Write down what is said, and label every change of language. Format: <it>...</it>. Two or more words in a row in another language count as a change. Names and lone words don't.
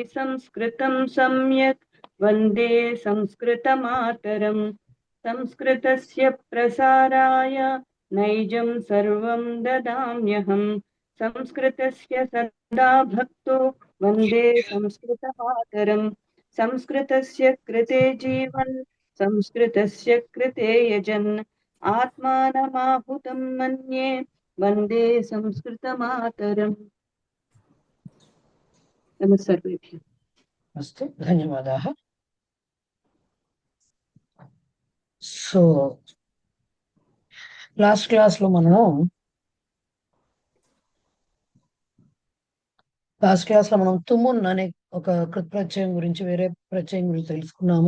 <sa>संस्कृतं सम्यक् वन्दे संस्कृतमातरं संस्कृतस्य प्रसाराय नैजं सर्वं ददाम्यहं संस्कृतस्य सदा भक्तो वन्दे संस्कृतमातरं संस्कृतस्य कृते जीवन् संस्कृतस्य कृते यजन् आत्मानमाहुतं मन्ये वन्दे संस्कृतमातरम्। नमः सर्वेभ्यः। अस्तु, धन्यवादाः।</sa> <te>సో లాస్ట్ క్లాస్ లో మనం తుమున్ అనే ఒక కృత్ ప్రత్యయం గురించి, వేరే ప్రత్యయం గురించి తెలుసుకున్నాము.</te>